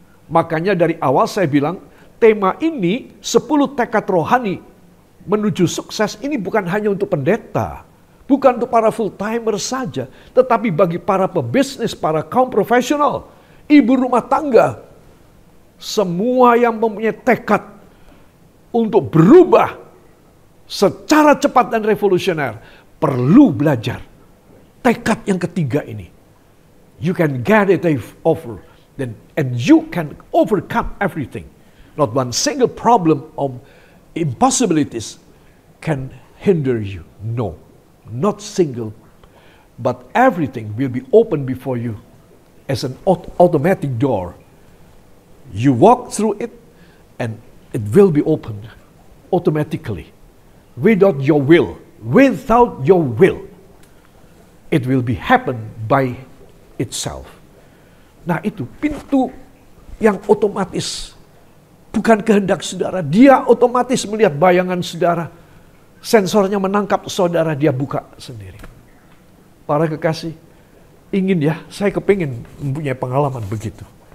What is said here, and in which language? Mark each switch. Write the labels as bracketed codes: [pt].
[id] Makanya dari awal saya bilang, tema ini 10 tekad rohani menuju sukses ini bukan hanya untuk pendeta, bukan untuk para full timer saja, tetapi bagi para pebisnis, para kaum profesional, ibu rumah tangga, semua yang mempunyai tekad untuk berubah secara cepat dan revolusioner perlu belajar tekad yang ketiga ini. [en] You can get it over. And you can overcome everything. Not one single problem of impossibilities can hinder you. No, not single. But everything will be open before you as an automatic door. You walk through it and it will be opened automatically. Without your will. Without your will. It will be happen by itself. [id] Nah itu pintu yang otomatis. Bukan kehendak saudara. Dia otomatis melihat bayangan saudara. Sensornya menangkap saudara, dia buka sendiri. Para kekasih, ingin ya, saya kepingin mempunyai pengalaman begitu.